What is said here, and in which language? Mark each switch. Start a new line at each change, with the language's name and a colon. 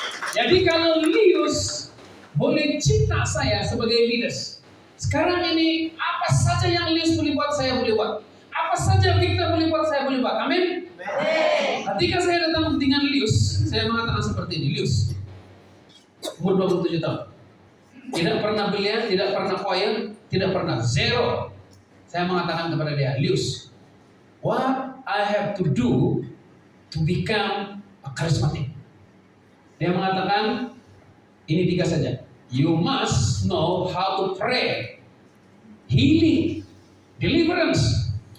Malay: Jadi kalau Lius boleh cipta saya sebagai leaders, sekarang ini apa saja yang Lius boleh buat, saya boleh buat. Apa saja Victor boleh buat, saya boleh buat. Amin. Ketika saya datang dengan Lius, saya mengatakan seperti ini, Lius, umur 27 tahun, tidak pernah belia, tidak pernah choir, tidak pernah, zero. Saya mengatakan kepada dia,
English: Lius, what I have to do to become a charismatic?
Malay: Dia mengatakan, ini 3 saja.
English: You must know how to pray, healing, deliverance.